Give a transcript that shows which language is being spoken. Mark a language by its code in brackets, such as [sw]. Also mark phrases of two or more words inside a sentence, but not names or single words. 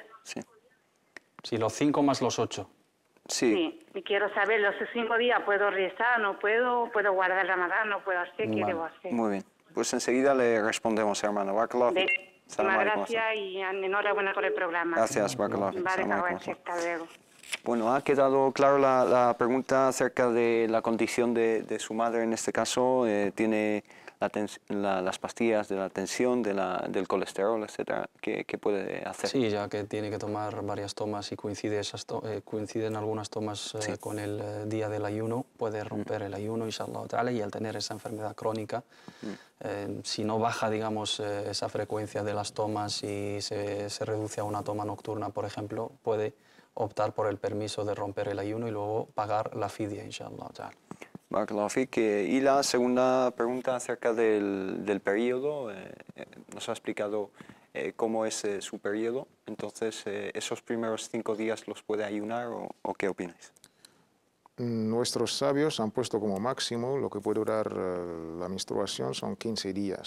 [es] Sí. Sí, los 5 más los 8. Sí. Sí, y quiero saber, los 5 días, ¿puedo rezar? ¿No puedo? ¿Puedo guardar el Ramadán? ¿No puedo hacer? ¿Qué debo hacer? Muy bien. Pues enseguida le respondemos, hermano. [ar] بارك الله فيك. [es] Muchas gracias y enhorabuena por el programa. Gracias, [ar] بارك الله فيك. [es] Vale, [ar] سلام عليكم. [es] hasta luego. Bueno, ha quedado claro la pregunta acerca de la condición de su madre en este caso. Tiene las pastillas de la tensión, del colesterol, etcétera. ¿Qué puede hacer? Sí, ya que tiene que tomar varias tomas y coinciden algunas tomas con el día del ayuno, puede romper el ayuno, [ar] إن شاء الله تعالى, [es] y al tener esa enfermedad crónica, si no baja, digamos, esa frecuencia de las tomas y se reduce a una toma nocturna, por ejemplo, puede optar por el permiso de romper el ayuno y luego pagar la fidia, [ar] إن شاء الله تعالى. بارك الله فيك. [es] Y la segunda pregunta acerca del periodo, nos ha explicado cómo es su periodo, entonces ¿esos primeros 5 días los puede ayunar o qué opináis? Nuestros sabios han puesto como máximo lo que puede durar la menstruación son 15 días.